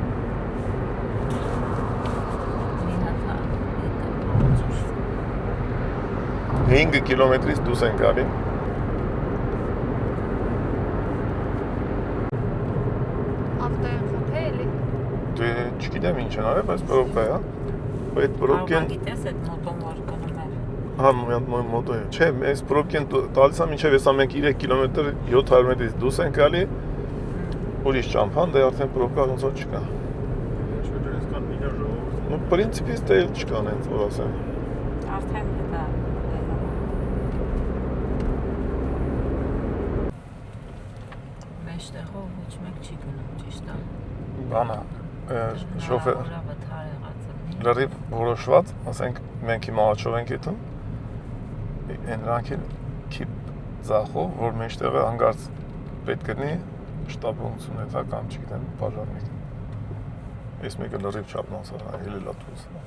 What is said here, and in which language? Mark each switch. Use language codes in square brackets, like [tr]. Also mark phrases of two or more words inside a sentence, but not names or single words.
[hy] 5 կիլոմետրից դուրս ենք գալի Դե չգիտեմ ինչ են արել, բայց պրոբկա է, այդ պրոբկեն Գիտես այդ մոտոն որ գնում էր Հա, մոտո է, չէ, այս պրոբկեն տալիս է մինչև հեսա մենք 3 կիլոմետր 700 մետրից դուրս ենք գալի ուրիշ ճամփան, դե արդեն պրոբկա ոնց որ չկա [ru] Ну, в принципе, [hy] դե չկան հենց որ ասեմ Արդեն դա Մեջտեղով ոչ մեկ չի գնում, ճիշտ է Բանա, շոֆեր լրիվ որոշված, ասենք մենք հիմա աչով ենք եթում նրանք էլ քիպ ձախով, որ մեջտեղը հանգարց պետք գտնի շտաբողություն է, դա կամ չգիտեմ, բաժարնիկ Ես մեկը լրիվ չապնանց է, էլ էլ ատուս